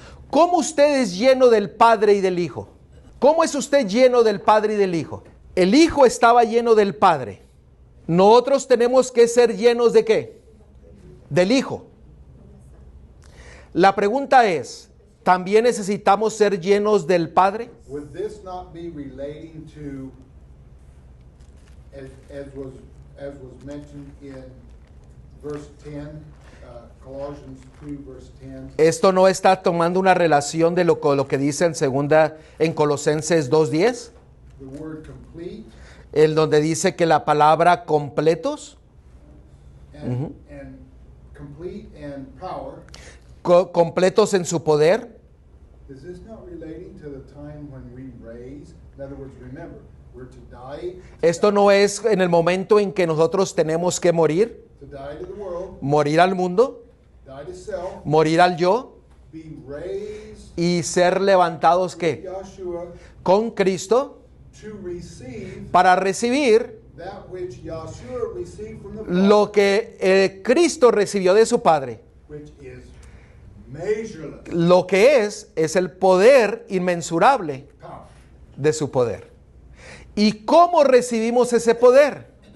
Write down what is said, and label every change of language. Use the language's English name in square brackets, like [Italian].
[Spanish] ¿Cómo usted es lleno del Padre y del Hijo? ¿Cómo es usted lleno del Padre y del Hijo? El Hijo estaba lleno del Padre. Nosotros tenemos que ser llenos ¿de qué? Del Hijo. La pregunta es, ¿también necesitamos ser llenos del Padre? [English] Would this not be relating to, as was mentioned in verse 10, Colossians 2, verse 10? [Spanish] ¿Esto no está tomando una relación de lo que dice en Colosenses 2:10? [English] The word complete [Spanish] El donde dice que la palabra completos, [English] and complete and power. [Spanish] Completos en su poder. [English] Is this not relating to the time when we raise? In other words, remember, we're to die. [Spanish] Esto no es en el momento en que nosotros tenemos que morir, [English] To die to the world, [Spanish] morir al mundo, [English] die to self, [Spanish] morir al yo [English] be raised [Spanish] y ser levantados ¿qué? [English] Yahshua [Spanish] Con Cristo [English] to receive [Spanish] para recibir [English] that which Yahshua received from the Father, [Spanish] lo que Cristo recibió de su Padre. [English] which is measureless [Spanish] Lo que es el poder inmensurable [English] power. [Spanish] de su poder. ¿Y cómo recibimos ese poder?